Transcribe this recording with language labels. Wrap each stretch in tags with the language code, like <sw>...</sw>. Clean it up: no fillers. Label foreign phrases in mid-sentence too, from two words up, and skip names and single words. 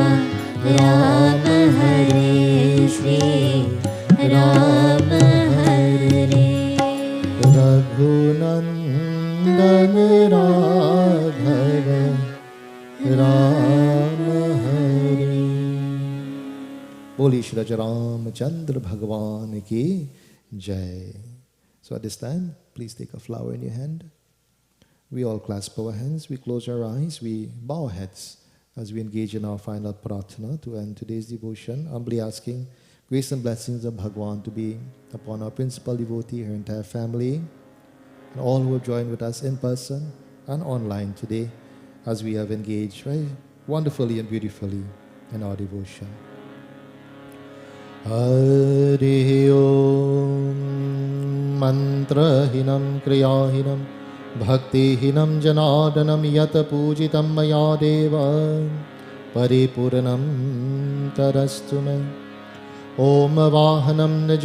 <hi>राम हरे श्री राम हरे रघुनंदन राघव राम हरे। बोली श्री रामचंद्र भगवान की जय।</hi> <en>So at this time, please take a flower in your hand. We all clasp our hands, we close our eyes, we bow our heads as we engage in our final pratna to end today's devotion, humbly asking grace and blessings of Bhagwan to be upon our principal devotee, her entire family, and all who have joined with us in person and online today as we have engaged very wonderfully and beautifully in our devotion.</en> <sa>हरि ॐ मन्त्रहीनं क्रियाहीनं भक्तिहीनं जनादनं यत पूजितं मया देव परिपूर्णं तरस्तु मे ॐ वाहनम्</sa>